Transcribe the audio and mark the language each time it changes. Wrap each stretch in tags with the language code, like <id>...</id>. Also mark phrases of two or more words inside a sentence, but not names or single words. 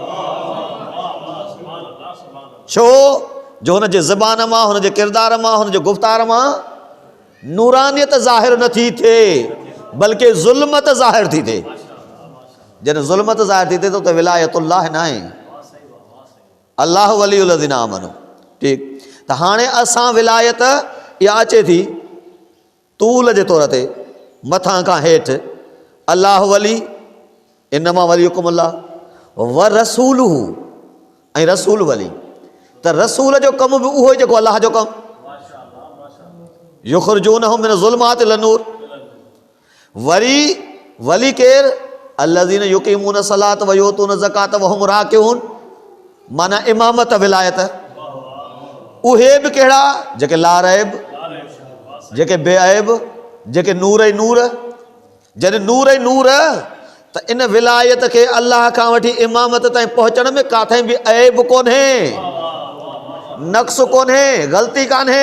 <sd>छो जो हुन जे ज़बान मां, हुन जे किरदार मां, हुन जे गुफ़्तार मां नूरानियत ज़ाहिर नथी थिए, बल्कि ज़ुल्मत ज़ाहिर थी थिए। जॾहिं ज़ुल्मत ज़ाहिर थी थिए त उते विलायतुल्लाह न आहे,</sd> <ar>الله ولي الذين آمنوا.</ar> <sd>ठीकु, त हाणे असां विलायत इहा अचे थी तूल जे तौर ते, मथां खां हेठि अल्लाह वली,</sd> <ar>إنما وليكم الله و رسوله,</ar> <sd>ऐं रसूल वली। त रसूल जो कमु बि उहो ई जेको अल्लाह जो कमु,</sd> <ar>يخرجونهم من ظلمات إلى نور.</ar> <sd>वरी वली केरु,</sd> <ar>الذين يقيمون صلاة و يؤتون زكاة و هم راكعون,</ar> <sd>माना इमामत विलायत। उहे बि कहिड़ा, जेके लारैब, जेके बेऐब, जेके नूर ई नूर। जॾहिं नूर ई नूर, त इन विलायत खे अल्लाह खां वठी इमामत ताईं पहुचण में काथे बि ऐब कोन्हे, नक़्स कोन्हे, ग़लती कान्हे।</sd>